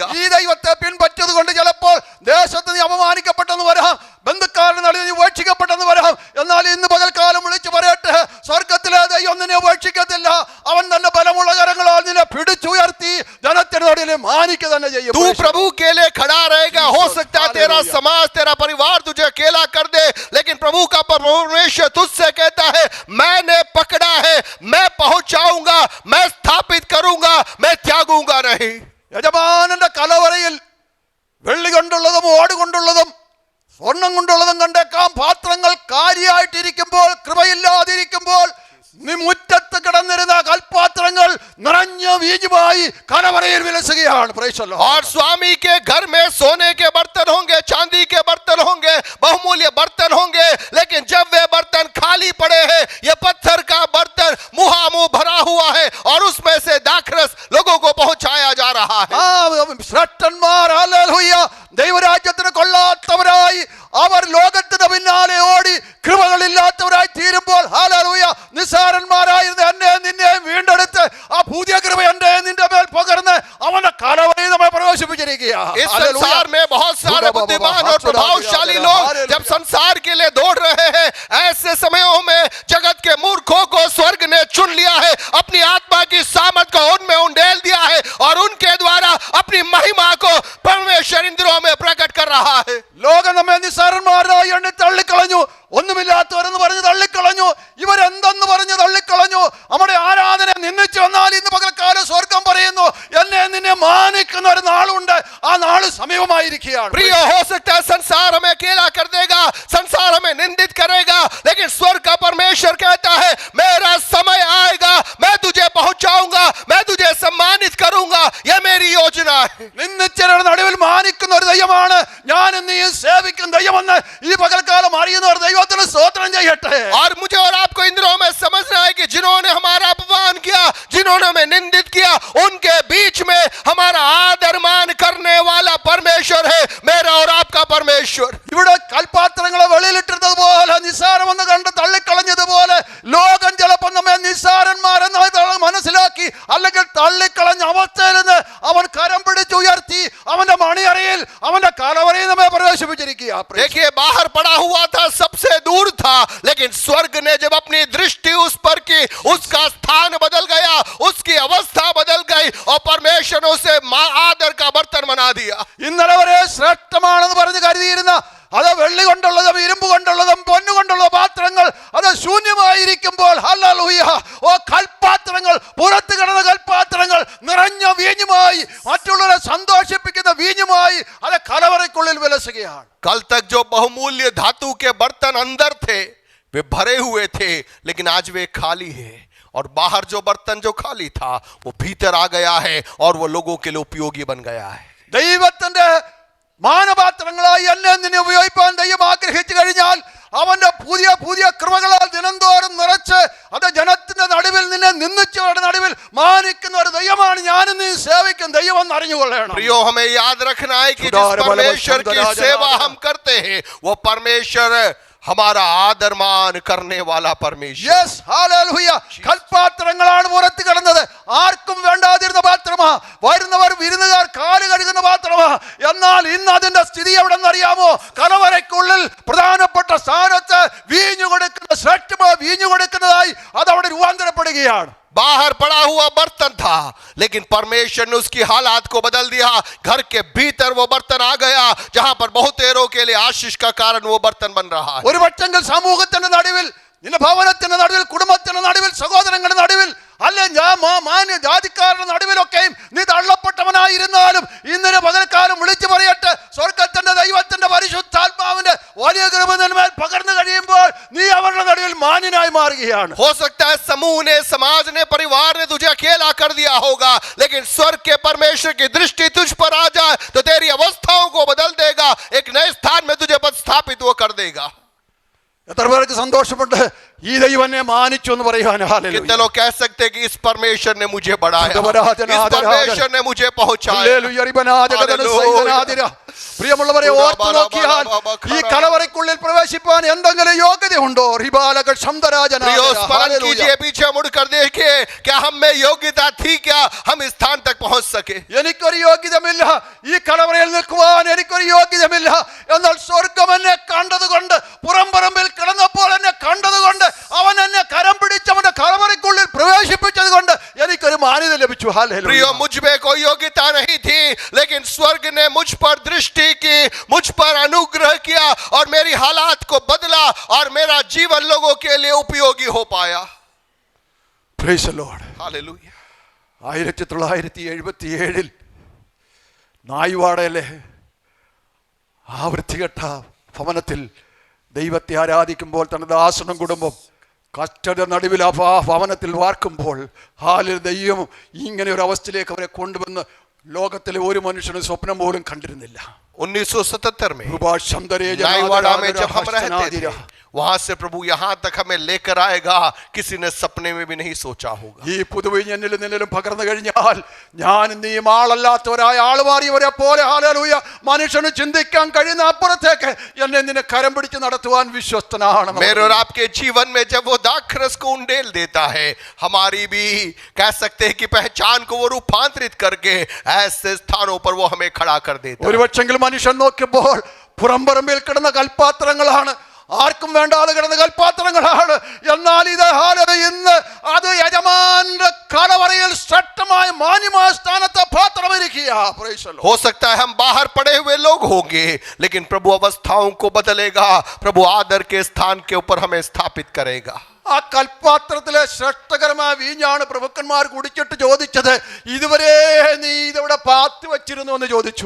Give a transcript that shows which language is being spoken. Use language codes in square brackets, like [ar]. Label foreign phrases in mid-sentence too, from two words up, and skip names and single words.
[ml] ഈ ദൈവത്തെ പിൻപറ്റത് കൊണ്ട് ചിലപ്പോൾ ദേശത്ത് നീ അപമാനിക്കപ്പെട്ടെന്ന് വരാം, ബന്ധുക്കാരുടെ നടുവിൽ നീ ഉപേക്ഷിക്കപ്പെട്ടെന്ന് വരാം. എന്നാൽ ഇന്ന് പകൽക്കാലം വിളിച്ചു പറയട്ടെ, സ്വർഗത്തിലെ ദൈവം നിന്നെ ഉപേക്ഷിക്കത്തില്ല. അവൻ തന്നെ ബലമുള്ള കരങ്ങളാൽ നിന്നെ പിടിച്ചുയർത്തി ജനത്തിന് നടുവിൽ മാനിക്കുക തന്നെ ചെയ്യും. [hi] तू प्रभु के लिए खड़ा रहेगा. हो सकता है तेरा समाज, तेरा परिवार तुझे अकेला कर दे, लेकिन प्रभु का परमेश्वर तुझसे कहता है, मैंने पकड़ा है, मैं पहुंचाऊंगा, मैं स्थापित करूंगा, मैं त्यागूंगा नहीं. [ml] യജമാനന്റെ കലവറയിൽ വെള്ളി കൊണ്ടുള്ളതും ഓട് കൊണ്ടുള്ളതും സ്വർണം കൊണ്ടുള്ളതും കണ്ടേക്കാം പാത്രങ്ങൾ കാര്യമായിട്ടിരിക്കുമ്പോൾ, കൃപയില്ലാതിരിക്കുമ്പോൾ നീ മുറ്റത്ത് കിടന്നിരുന്ന കൽപ്പാത്രങ്ങൾ നിറഞ്ഞ വീഞ്ഞുമായി കലവറയിൽ വിലസുകയാണ്. [en] Praise the Lord. [hi] और स्वामी के घर में सोने के बर्तन होंगे, चांदी के बर्तन होंगे, बहुमूल्य बर्तन होंगे, लेकिन जब वे बर्तन खाली पड़े हैं, ये पत्थर का बर्तन मुहामुह भरा हुआ है और उसमें से दाखरस लोगों को पहुंचाया जा रहा है. [ml] ശ്രേഷ്ഠന്മാർ ഹല്ലേലൂയ ദൈവരാജ്യത്തിന് കൊള്ളാത്തവരായി അവർ ലോകത്തിന് പിന്നാലെ ഓടി കൃപകളില്ലാത്തവരായി തീരുമ്പോൾ ഹല്ലേലൂയ നിസ്സാരന്മാരായിരുന്ന എന്നെ നിന്നെ വീണ്ടെടുത്ത് ആ പുതിയ കൃപ എന്റെ നിന്റെ മേൽ പകർന്ന് അവന്റെ കലവറയിൽ നമ്മെ പ്രവേശിപ്പിച്ചിരിക്കുകയാണ്. [hi] इस संसार में बहुत सारे बुद्धिमान और प्रभावशाली लोग जब संसार के लिए दौड़ रहे हैं, ऐसे समयों में जगत के मूर्खों को स्वर्ग ने चुन लिया है, अपनी आत्मा की सामर्थ को उनमें उंडेल दिया है और उनके द्वारा अपनी महिमा को परमेश्वर इंद्रियों में प्रकट कर रहा है. [ml] ലോകം നമ്മെ നിസ്സാരന്മാരായി എണ്ണി തള്ളിക്കളഞ്ഞു, ഒന്നുമില്ലാത്തവരെന്ന് പറഞ്ഞ് തള്ളിക്കളഞ്ഞു, ഇവരെന്തെന്ന് പറഞ്ഞ് തള്ളിക്കളഞ്ഞു, നമ്മുടെ ആരാധന നിന്ദിച്ചു. എന്നാൽ ഇന്ന് പകൽക്കാലം സ്വർഗം പറയുന്നു, എന്നെ നിന്നെ മാനിക്കുന്ന ഒരു നാളുണ്ട്, ആ നാള് സമീപമായിരിക്കുകയാണ്. [hi] प्रिय, हो सकता है संसार हमें अकेला कर देगा, संसार हमें निंदित करेगा, लेकिन स्वर्ग का परमेश्वर कहता है, मेरा समय आएगा, मैं तुझे पहुंचाऊंगा, मैं तुझे सम्मानित करूंगा. यह मेरी योजना है. [ml] നിന്ദിച്ചവരുടെ നടുവിൽ മാനിക്കുന്ന ഒരു ദൈവമാണ് ഞാൻ നീ സേവിക്കുന്ന ദൈവമെന്ന് ഈ പകൽക്കാലം അറിയുന്നവർ ദൈവത്തിന് സ്തോത്രം ചെയ്യട്ടെ. [hi] और मुझे और आपको इंद्रियों में समझना है कि जिन्होंने हमारा अपमान किया, जिन्होंने हमें निंदित किया, उनके बीच में हमारा आदर मान करने वाला परमेश्वर है, मेरा और आपका परमेश्वर. [ml] ഇവിടെ കൽപ്പാത്രങ്ങളെ വെളിയിലിട്ടിരുന്നതുപോലെ നിസ്സാരമെന്ന് കണ്ട് തള്ളിക്കളഞ്ഞതുപോലെ ലോകം ചിലപ്പോൾ നമ്മെ നിസ്സാരന്മാരെന്ന് മനസ്സിലാക്കി അല്ലെങ്കിൽ തള്ളിക്കളഞ്ഞ അവസ്ഥയിൽ നിന്ന് അവൻ കരം പിടിച്ചുയർത്തി അവന്റെ മണിയറയിൽ കലവറയിൽ അവന്റെ കലവറയിൽ നമ്മെ പ്രവേശിപ്പിച്ചിരിക്കുക. [hi] देखिए बाहर पड़ा हुआ था, सबसे दूर था, लेकिन स्वर्ग ने जब अपनी दृष्टि उस पर की, उसका स्थान बदल गया, उसकी अवस्था बदल गई और परमेश्वर ने उसे आदर का बर्तन बना दिया. [ml] ഇന്നലെ വരെ ശ്രേഷ്ഠമാണെന്ന് പറഞ്ഞ് കരുതിയിരുന്ന അത് വെള്ളി കൊണ്ടുള്ളതും ഇരുമ്പ് കൊണ്ടുള്ളതും പൊന്നുകൊണ്ടുള്ള പാത്രങ്ങൾ അത് ശൂന്യമായിരിക്കുമ്പോൾ ഹല്ലേലൂയ, ഓ കൽപാത്രങ്ങൾ, പുറത്ത് കിടന്ന കൽപാത്രങ്ങൾ നിറഞ്ഞ വീഞ്ഞുമായി, മറ്റുള്ളവരെ സന്തോഷിപ്പിക്കുന്ന വീഞ്ഞുമായി അത് കലവറയ്ക്കുള്ളിൽ വിലസുകയാണ്. [hi] कल तक जो बहुमूल्य धातु के बर्तन अंदर थे वे भरे हुए थे, लेकिन आज वे खाली है. और बाहर जो बर्तन जो खाली था वो भीतर आ गया है और वो लोगों के लिए उपयोगी बन गया है. [ml] ദൈവത്തിന്റെ മാനപാത്രങ്ങളായി എന്നെ നിന്നെ ഉപയോഗിപ്പാൻ ദൈവം ആഗ്രഹിച്ചു കഴിഞ്ഞാൽ അവന്റെ പുതിയ പുതിയ കൃപകളാൽ ദിനംതോറും നിറച്ച് അത് ജനത്തിന്റെ നടുവിൽ നിന്നെ നിന്ദിച്ചവരുടെ നടുവിൽ മാനിക്കുന്ന ഒരു ദൈവമാണ് ഞാനും നീ സേവിക്കും ദൈവം എന്ന് അറിഞ്ഞുകൊള്ളണം. [hi] प्रियो, हमें याद रखना है कि जिस परमेश्वर की सेवा हम करते हैं वो परमेश्वर हमारा आदर मान करने वाला परमेश्वर. [ml] യെസ്, ഹല്ലേലൂയ. കൽപാത്രങ്ങളാണ് പുറത്ത് കിടന്നത്, ആർക്കും വേണ്ടാതിരുന്ന പാത്രമാ, വരുന്നവർ വിരുന്നുകാർ കാല് കഴുകുന്ന പാത്രമാ. എന്നാൽ ഇന്ന് അതിന്റെ സ്ഥിതി എവിടെന്നറിയാമോ? കലവറയ്ക്കുള്ളിൽ പ്രധാനപ്പെട്ട സ്ഥാനത്ത് വീഞ്ഞു കൊടുക്കുന്ന, ശ്രേഷ്ഠമായ വീഞ്ഞു കൊടുക്കുന്നതായി അതവിടെ രൂപാന്തരപ്പെടുകയാണ്. [hi] बाहर पड़ा हुआ बर्तन था, लेकिन परमेश्वर ने उसकी हालात को बदल दिया. घर के भीतर वो बर्तन आ गया जहां पर बहुतेरों के लिए आशीष का कारण वो बर्तन बन रहा है. [ml] ഒരു പക്ഷെങ്കിൽ സമൂഹത്തിന്റെ നടുവിൽ, നിന്റെ ഭവനത്തിന്റെ നടുവിൽ, കുടുംബത്തിന്റെ നടുവിൽ, സഹോദരങ്ങളുടെ നടുവിൽ, അല്ലെ മാന്യ ജാതിക്കാരുടെ നടുവിലൊക്കെയും നീ തള്ളപ്പെട്ടവനായിരുന്നാലും ഇന്നലെ പകൽക്കാലം വിളിച്ചു പറയട്ടെ, സ്വർഗത്തിന്റെ ദൈവത്തിന്റെ പരിശുദ്ധാത്മാവിന്റെ വലിയ കൃപ നിന്മേൽ പകർന്നു കഴിയുമ്പോൾ നീ അവരുടെ നടുവിൽ മാന്യനായി മാറുകയാണ്. [hi] हो सकता है समूह ने, समाज ने, परिवार ने तुझे अकेला कर दिया होगा, लेकिन स्वर्ग के परमेश्वर की दृष्टि तुझ पर आ जाए तो तेरी अवस्थाओं को बदल देगा, एक नए स्थान में तुझे पदस्थापित वो कर देगा. [ml] എത്ര പേർക്ക് സന്തോഷമുണ്ട് ഈ ദൈവം എന്നെ മാനിച്ചു എന്ന് പറയുവാൻ? [hi] कितने लोग कह सकते हैं कि इस परमेश्वर ने मुझे बढ़ाया, इस परमेश्वर ने मुझे पहुंचाया. [ml] പ്രിയമുള്ളവരെ, ഓർത്തു നോക്കിയാൽ ഈ കലവറയ്ക്കുള്ളിൽ പ്രവേശിപ്പാൻ എന്തെങ്കിലും യോഗ്യതയുണ്ടോ? [hi] स्मरण कीजिए, पीछे मुड़कर देखिए, क्या हम में योग्यता थी, क्या हम इस स्थान तक पहुंच सके? [ml] എനിക്കൊരു യോഗ്യതമില്ല, ഈ കലവറയിൽ നിൽക്കുവാൻ എനിക്കൊരു യോഗ്യതമില്ല. എന്നാൽ സ്വർഗം എന്നെ കണ്ടതുകൊണ്ട്, പുറംപറമ്പിൽ കിടന്നപ്പോൾ എന്നെ കണ്ടതുകൊണ്ട്, അവൻ എന്നെ കരം പിടിച്ച് അവന്റെ കലവറയ്ക്കുള്ളിൽ പ്രവേശിപ്പിച്ചത് കൊണ്ട് എനിക്കൊരു മാന്യത ലഭിച്ചു. [hi] प्रियो, मुझ में कोई योग्यता नहीं थी, लेकिन स्वर्ग ने मुझ पर दृष्टि की, मुझ पर अनुग्रह किया और मेरी हालात को बदला और मेरा जीवन लोगों के लिए उपयोगी हो पाया. [en] Praise the Lord. [hi] हालेलुया. [ml] 1977 നായ്വാടയിലെ ആ വൃത്തികെട്ട ഭവനത്തിൽ ദൈവത്തെ ആരാധിക്കുമ്പോൾ തന്റെ ദാസനും കുടുംബം കഷ്ടത നടുവിൽ ആ ഭവനത്തിൽ വാർക്കുമ്പോൾ ദൈവം ഇങ്ങനെ ഒരു അവസ്ഥയിലേക്ക് അവരെ കൊണ്ടുവന്ന് ലോകത്തിലെ ഒരു മനുഷ്യനും സ്വപ്നം പോലും കണ്ടിരുന്നില്ല. [hi] 1977 में नाईवाड़ा में जब हम रहते थे, वहां से प्रभु यहां तक हमें लेकर आएगा, किसी ने सपने में भी नहीं सोचा होगा. [ml] ഈ പുതുവീഞ്ഞ് എന്നിലും നിന്നിലും പകർന്നു കഴിഞ്ഞാൽ ഞാൻ നീയും ആളല്ലാത്തവരായ ആളുമാറിയവരെ പോലെ ഹല്ലേലൂയ മനുഷ്യന് ചിന്തിക്കാൻ കഴിയുന്ന അപ്പുറത്തേക്ക് എന്നെ നിന്നെ കരം പിടിച്ച് നടത്തുവാൻ വിശ്വസ്തനാണ്. [hi] मेरे और आपके जीवन में जब वो दाखरस को उंडेल देता है, हमारी भी कह सकते हैं कि पहचान को वो रूपांतरित करके ऐसे स्थानों पर वो हमें खड़ा कर देता है. [ml] ഒരുപക്ഷെങ്കിൽ മനുഷ്യൻ നോക്കിയപ്പോൾ പുറംപറമ്പിൽ കിടന്ന കൽപാത്രങ്ങളാണ്, ആർക്കും വേണ്ടാതെ കിടന്ന കൽപാത്രങ്ങളാണ്. എന്നാൽ ഇത് ഇന്ന് അത് യജമാന്റെ കലവറയിൽ ശ്രേഷ്ഠമായ മാന്യമായ സ്ഥാനത്തെ പാത്രമിരിക്കുക. [hi] हो सकता है हम बाहर पड़े हुए लोग होंगे, लेकिन प्रभु अवस्थाओं को बदलेगा, प्रभु आदर के स्थान के ऊपर हमें स्थापित करेगा. [ml] ആ കൽപാത്രത്തിലെ ശ്രേഷ്ഠകരമായ വീഞ്ഞാണ് പ്രഭുക്കന്മാർ കുടിച്ചിട്ട് ചോദിച്ചത്, ഇതുവരെ നീ ഇതവിടെ പാത്തി വച്ചിരുന്നു എന്ന് ചോദിച്ചു.